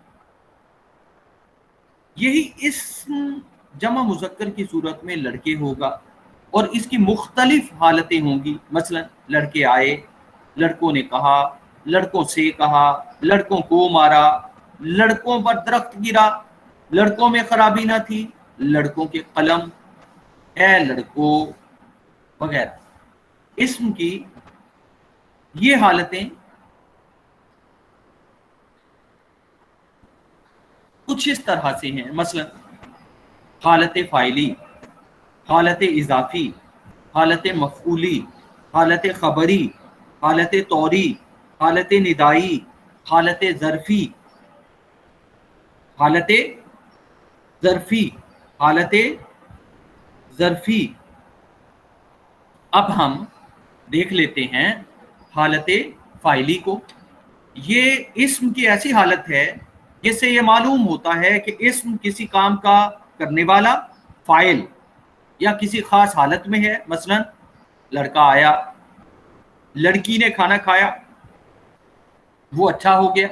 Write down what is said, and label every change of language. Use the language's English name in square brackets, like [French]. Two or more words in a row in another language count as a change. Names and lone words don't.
[Urdu] یہی اسم جمع مذکر کی صورت میں لڑکے ہوگا اور اس کی مختلف حالتیں ہوں گی، مثلا لڑکے آئے، لڑکوں نے کہا، لڑکوں سے کہا، لڑکوں کو مارا، لڑکوں پر درخت گرا، لڑکوں میں خرابی نہ تھی، لڑکوں کے قلم، اے لڑکوں وغیرہ۔ اسم کی یہ حالتیں کچھ اس طرح سے ہیں، مثلا حالت فاعلی، حالت اضافی، حالت مفعولی، حالت خبری، حالت طوری، حالت ندائی، حالت ظرفی، حالت ظرفی، حالت ظرفی۔ اب ہم دیکھ لیتے ہیں حالت فاعلی کو۔ یہ اسم کی ایسی حالت ہے جس سے یہ معلوم ہوتا ہے کہ اسم کسی کام کا کرنے والا، فاعل، یا کسی خاص حالت میں ہے، مثلا لڑکا آیا، لڑکی نے کھانا کھایا، وہ اچھا ہو گیا۔